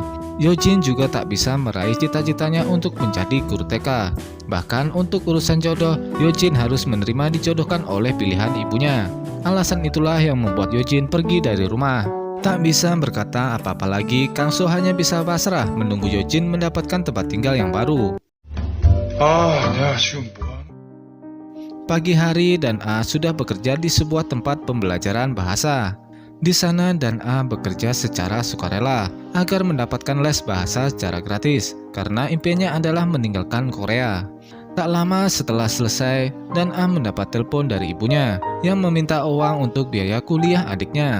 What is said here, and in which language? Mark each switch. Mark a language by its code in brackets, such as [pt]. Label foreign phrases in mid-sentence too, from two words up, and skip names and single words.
[id] Yojin juga tak bisa meraih cita-citanya untuk menjadi guru TK. Bahkan untuk urusan jodoh, Yojin harus menerima dijodohkan oleh pilihan ibunya. Alasan itulah yang membuat Yojin pergi dari rumah. Tak bisa berkata apa-apa lagi, Kang So hanya bisa pasrah menunggu Yojin mendapatkan tempat tinggal yang baru. [ko] 내가 지금 뭐야? [id] Pagi hari, Dan Ah sudah bekerja di sebuah tempat pembelajaran bahasa. Di sana Dan Ah bekerja secara sukarela agar mendapatkan les bahasa secara gratis karena impiannya adalah meninggalkan Korea. Tak lama setelah selesai, Dan Ah mendapat telepon dari ibunya yang meminta uang untuk biaya kuliah adiknya.